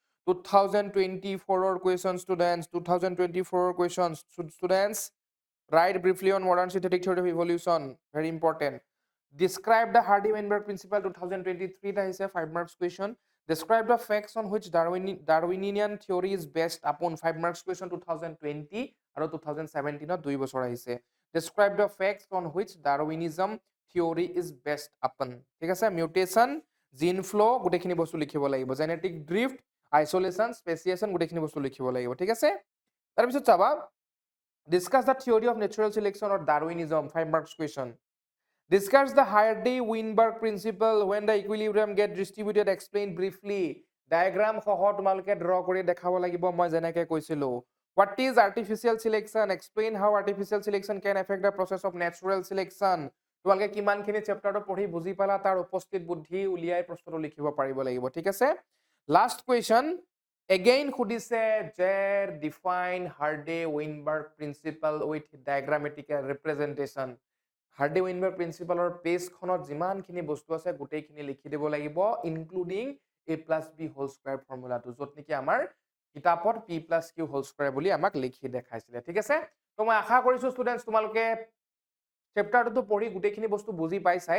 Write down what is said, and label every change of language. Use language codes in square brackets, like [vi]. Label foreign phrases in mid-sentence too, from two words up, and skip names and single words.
[en] 2024 questions, students. 2024 questions, students. Write briefly on modern synthetic theory of evolution. Very important. Describe the Hardy-Weinberg principle 2023. That is a 5 marks question. Describe the facts on which Darwinian theory is based upon. 5 marks question 2020 and 2017 2 [as] বছৰ আহিছে. [en] Describe the facts on which Darwinism theory is based upon. [as] ঠিক আছে, মিউটেশন, [en] gene flow [as] গোটেইখিনি বস্তু লিখিব লাগিব। [en] genetic drift, [as] আইসোলেশন, স্পেচিয়েশন গোটেইখিনি বস্তু লিখিব লাগিব। ঠিক আছে। তাৰপিছত চাবা [en] Discuss the theory of natural selection or Darwinism. 5 marks question. Discuss the Hardy-Weinberg principle when the equilibrium get distributed. Explain briefly. [as] Diagram সহ তোমালোকে ড্ৰ কৰি দেখাব লাগিব মই যেনেকৈ কৈছিলো। [en] What is artificial selection? Explain how artificial selection can affect the process of natural selection. [as] তোমালোকে কিমানখিনি চেপ্টাৰটো পঢ়ি বুজি পালা তাৰ উপস্থিত বুদ্ধি উলিয়াই প্ৰশ্নটো লিখিব পাৰিব লাগিব। ঠিক আছে। [en] last question again [as] সুধিছে যে [en] ডিফাইন Hardy-Weinberg principle with diagrammatic representation. [as] Hardy-Weinberg principleৰ পেজখনত যিমানখিনি বস্তু আছে গোটেইখিনি লিখি দিব লাগিব, ইনক্লুডিং a+b² ফৰ্মুলাটো, য'ত নেকি আমাৰ কিতাপত p+q² বুলি আমাক লিখি দেখাইছিলে। ঠিক আছে। তো মই আশা কৰিছো ষ্টুডেণ্টছ তোমালোকে চেপ্টাৰটো পঢ়ি গোটেইখিনি বস্তু বুজি পাইছাই।